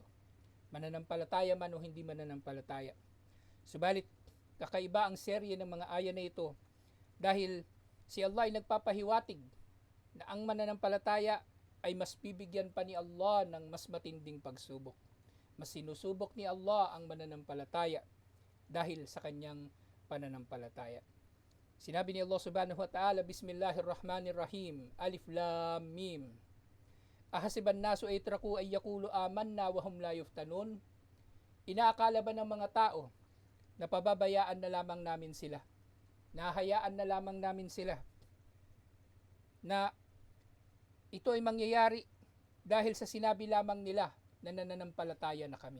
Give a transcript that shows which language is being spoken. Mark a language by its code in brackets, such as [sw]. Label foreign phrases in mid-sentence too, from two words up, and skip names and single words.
[tl] Mananampalataya man o hindi mananampalataya. Subalit, kakaiba ang serye ng mga aya na ito dahil si Allah ay nagpapahiwatig na ang mananampalataya ay mas bibigyan pa ni Allah ng mas matinding pagsubok. Mas sinusubok ni Allah ang mananampalataya dahil sa kanyang pananampalataya. Sinabi ni Allah [ar] سبحانه وتعالى, بسم الله الرحمن الرحيم، الم. أحسب الناس أن يتركوا أن يقولوا آمنا وهم لا يفتنون. [tl] Inaakala ba ng mga tao na pababayaan na lamang namin sila? Nahayaan na lamang namin sila na ito ay mangyayari dahil sa sinabi lamang nila na nananampalataya na kami.